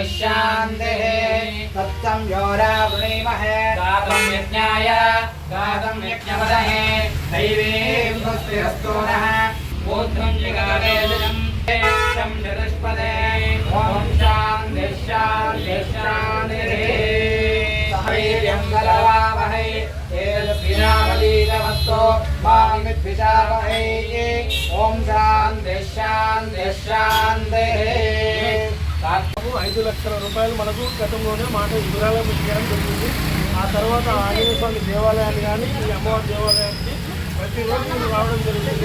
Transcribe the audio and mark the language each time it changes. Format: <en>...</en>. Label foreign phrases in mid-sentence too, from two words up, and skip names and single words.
<sa>शान्तिः तत्सं योरावृणीमहे गातं यज्ञाय गातं यज्ञपदहे दैवीं स्वस्तिरस्तु नः ऊर्ध्वं जिगावेदनं शं चतुष्पदे ॐ शान्तिः शान्तिः शान्तिः सहैर्यं कलवावहै तेजस्विनावलीतमस्तु मा विद्विषावहै ॐ शान्तिः शान्तिः शान्तिः</sa> <te>5 లక్షల రూపాయలు మనకు గతంలోనే మాట వివరాలు చేయడం జరిగింది. ఆ తర్వాత ఆంజనేయ స్వామి దేవాలయాన్ని కానీ ఈ అమ్మవారి దేవాలయానికి ప్రతిరోజు రావడం జరుగుతుంది.</te>